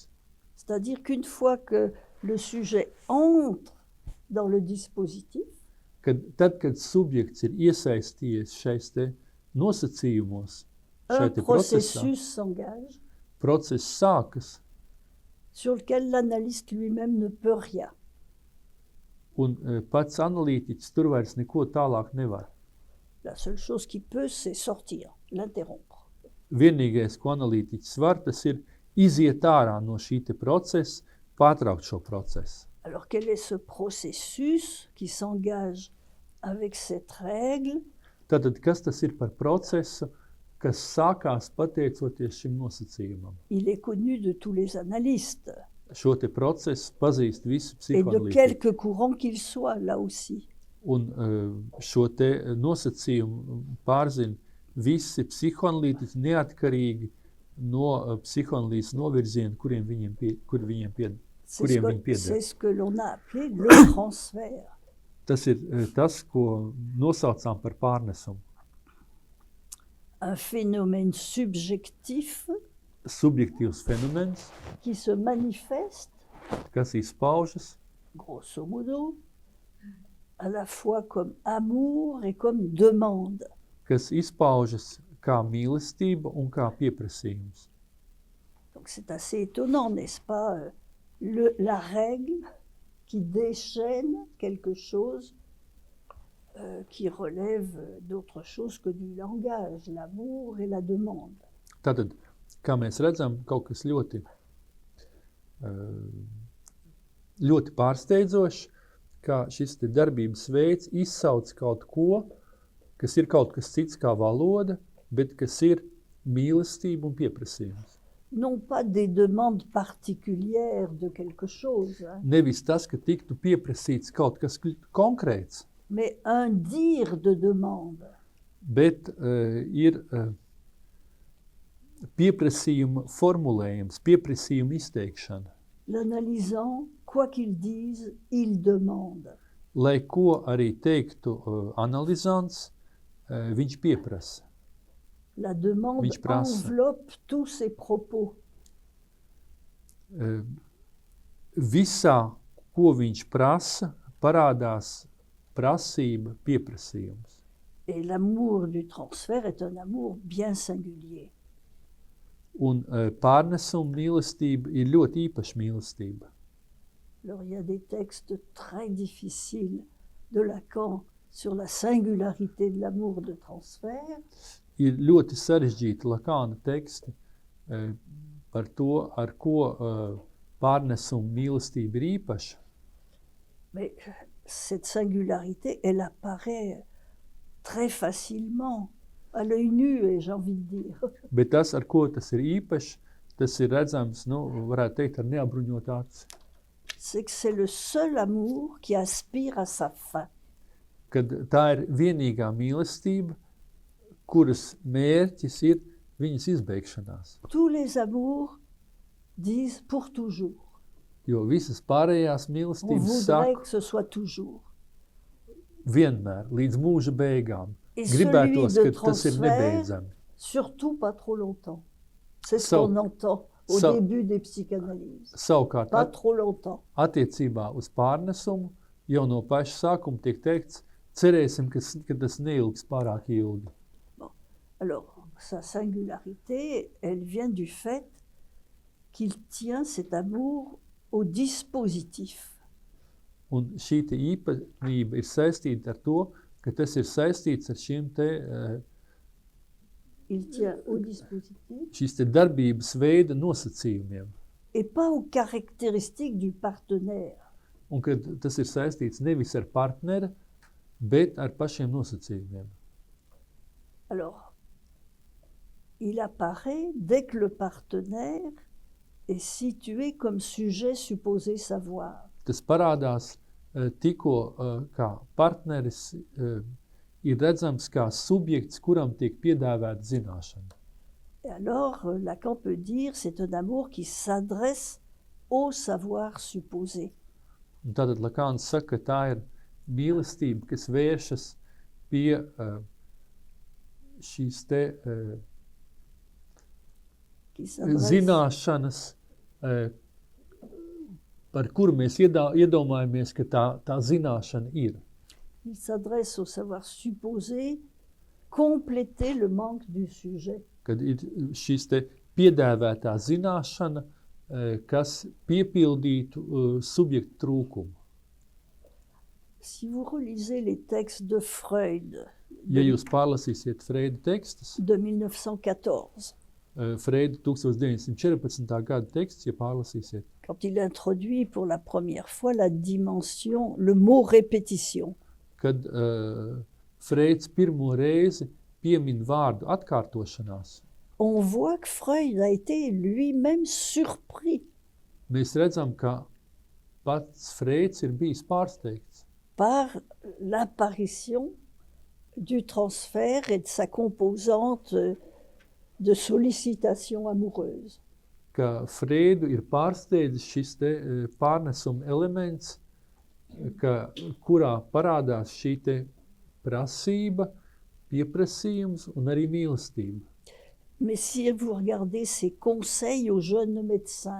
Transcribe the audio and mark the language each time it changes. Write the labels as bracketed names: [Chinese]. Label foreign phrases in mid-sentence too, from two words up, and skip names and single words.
[French] C'est-à-dire qu'une fois que le sujet entre dans le dispositif, [Latvian] Tad, kad subjekts ir iesaistījies šais te nosacījumos, šai un te procesā, [French] processus s'engage [Latvian] process sākas, [French] sur lequel l'analyste lui-même ne peut rien. [Latvian] un pats analītiķis tur vairs neko tālāk nevar. [French] La seule chose qui peut, c'est sortir, l'interrompre. [Latvian] Vienīgais, ko analītiķis var, tas ir iziet ārā no šī te procesa, pārtraukt šo procesu. [French] Alors quel est ce processus qui s'engage avec cette règle? [Latvian] Tātad, kas tas ir par procesu, kas sākās pateicoties šim nosacījumam? [French] Il est connu de tous les analystes [Latvian] Šo te procesu pazīst visi [French] et de [Latvian] psihoanalītiķi. [French] quelque courant qu'il soit, là aussi. [Latvian] Un šo te nosacījumu pārzina visi psihoanalītiķi neatkarīgi no psihoanalīzes novirziena, kur viņiem pieder. [French] C'est ce que l'on a appelé le transfert. [Latvian] Tas ir tas, ko nosaucām par pārnesumu. [French] Un phénomène subjectif [Latvian] Subjektīvs fenomens, [French] qui se manifeste, [Latvian] kas izpaužas, [Latin] grosso modo, [French] à la fois comme amour et comme demande. [Latvian] kas izpaužas kā mīlestība un kā pieprasījums. [French] Donc c'est assez étonnant, n'est-ce pas, la règle qui déchaîne quelque chose qui relève d'autre chose que du langage, l'amour et la demande. [Latvian] Tātad, kā mēs redzam, kaut kas ļoti, ļoti pārsteidzošs, kā šis te darbības veids izsauc kaut ko, kas ir kaut kas cits kā valoda, bet kas ir mīlestība un pieprasījums. [French] Non pas des demandes particulières de quelque chose, hein, [Latvian] Nevis tas, ka tiktu pieprasīts kaut kas konkrēts, [French] mais un dire de demande. [Latvian] bet ir pieprasījuma formulējums, pieprasījuma izteikšana. [French] L'analysant, quoi qu'il dise, il demande. [Latvian] Lai ko arī teiktu analizants, viņš pieprasa. [French] La demande [Latvian] Viņš prasa. [French] enveloppe tous ses propos. [Latvian] Visā, ko viņš prasa, parādās prasība, pieprasījums. [French] Et l'amour du transfert est un amour bien singulier. [Latvian] Un pārnesuma mīlestība ir ļoti īpaša mīlestība. [French] Alors il y a des textes très difficiles de Lacan sur la singularité de l'amour de transfert. [Latvian] Ir ļoti sarežģīti Lakāna teksti par to, ar ko pārnesuma mīlestība ir īpaša. [French] Mais cette singularité, elle apparaît très facilement, à l'œil nu, et j'ai envie de dire. [Latvian] Bet tas, ar ko tas ir īpašs, tas ir redzams, varētu teikt, ar neapbruņotu aci. [French] C'est que c'est le seul amour qui aspire à sa fin. [Latvian] Kad tā ir vienīgā mīlestība, kuras mērķis ir viņas izbeigšanās. [French] Tous les amours disent pour toujours. [Latvian] Jo visas pārējās [French] On [Latvian] mīlestības [French] voudrait [Latvian] saka [French] que ce soit toujours. [Latvian] vienmēr, līdz mūža beigām. [French] Et [Latvian] Gribētos, [French] celui de [Latvian] ka tas ir [French] transfert, [Latvian] nebeidzami. [French] surtout pas trop longtemps. C'est ce So- qu'on entend au so- début des psychanalyses. [Latvian] Savukārt, [French] Pas trop longtemps. [Latvian] attiecībā uz pārnesumu, jau no paša sākuma tiek teikts, cerēsim, ka tas neilgs pārāk ilgi. [French] Alors, sa singularité, elle vient du fait qu'il tient cet amour au dispositif. [Latvian] Un šī te īpatnība ir saistīta ar to, ka tas ir saistīts ar šiem te, [French] Il tient au dispositif [Latvian] šīs te darbības veida nosacījumiem. [French] et pas aux caractéristiques du partenaire. [Latvian] Un kad tas ir saistīts nevis ar partnera bet ar pašiem nosacījumiem. [French] Alors, il apparaît dès que le partenaire est situé comme sujet supposé savoir. [Latvian] Tas parādās tikko, kā partneris ir redzams kā subjekts, kuram tiek piedāvāta zināšana. [French] Et alors, Lacan peut dire c'est un amour qui s'adresse au savoir supposé. [Latvian] Un tātad Lakāns saka, ka tā ir mīlestība, kas vēršas pie šīs te [French] Qui s'adresse [Latvian] zināšanas, par kuru mēs iedomājamies, ka tā zināšana ir. [French] il s'adresse au savoir supposé, compléter le manque du sujet. [Latvian] Kad ir šīs te piedēvētā zināšana, kas piepildītu subjektu trūkumu. [French] Si vous relisez les textes de Freud [Latvian] Ja jūs pārlasīsiet Freida tekstus, [French] de 1914, [Latvian] Freida 1914. Gada teksts, ja pārlasīsiet, [French] quand il introduit pour la première fois la dimension, le mot répétition, [Latvian] kad Freids pirmo reizi piemin vārdu atkārtošanās, [French] on voit que Freud a été lui-même surpris [Latvian] mēs redzam, ka pats Freids ir bijis pārsteigts [French] par l'apparition du transfert et de sa composante de sollicitation amoureuse. [Latvian] ka Freidu ir pārsteidzis šis te pārnesuma elements, kurā parādās šī te prasība, pieprasījums un arī mīlestība. [French] Mais si vous regardez ses conseils aux jeunes médecins,